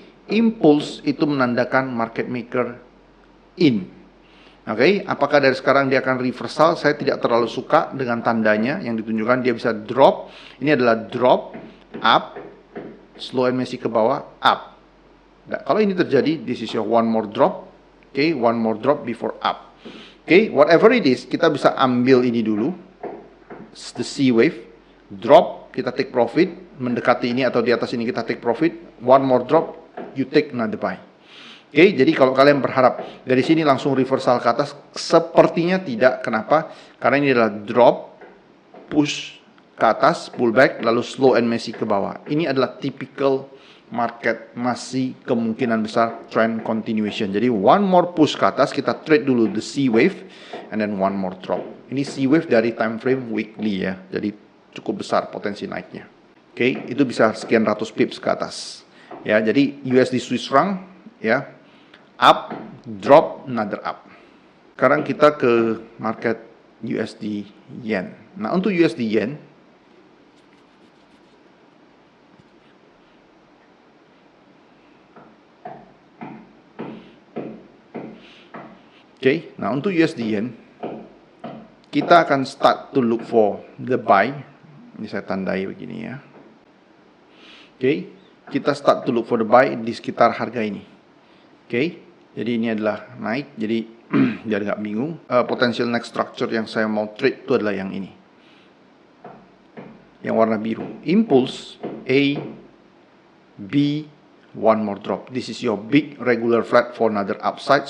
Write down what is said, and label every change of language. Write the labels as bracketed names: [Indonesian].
[Indonesian] Impulse itu menandakan market maker in. Oke, apakah dari sekarang dia akan reversal? Saya tidak terlalu suka dengan tandanya yang ditunjukkan. Dia bisa drop. Ini adalah drop, up, [English] slow and messy [Indonesian] ke bawah, up. [English] Nah, [Indonesian] kalau ini terjadi, [English] this is your one more drop. Oke, one more drop before up. Oke, whatever it is, [Indonesian] kita bisa ambil ini dulu. [English] The C wave, drop, kita take profit. [Indonesian] Mendekati ini atau di atas ini kita take profit. [English] One more drop, you take another buy. [Indonesian] Oke, jadi kalau kalian berharap dari sini langsung reversal ke atas, sepertinya tidak. Kenapa? Karena ini adalah drop, push ke atas, pullback, lalu [English] slow and messy [Indonesian] ke bawah. Ini adalah typical market, masih kemungkinan besar trend continuation. Jadi one more push ke atas, kita trade dulu [English] the C wave, and then one more drop. [Indonesian] Ini C wave dari time frame weekly ya, jadi cukup besar potensi naiknya. Oke, itu bisa sekian ratus pips ke atas. Ya, jadi USD Swiss franc ya, [English] up, drop, another up. [Indonesian] Sekarang kita ke market USD Yen. Nah, untuk USD Yen, [English] Oke, [Indonesian] nah untuk USD Yen, kita akan [English] start to look for the buy. [Indonesian] Ini saya tandai begini ya. Oke, kita [English] start to look for the buy [Indonesian] di sekitar harga ini. Oke, jadi ini adalah naik, jadi biar nggak bingung. Potential next structure yang saya mau trade itu adalah yang ini, yang warna biru. [English] Impulse A, B, one more drop. This is your big regular flat for another upside.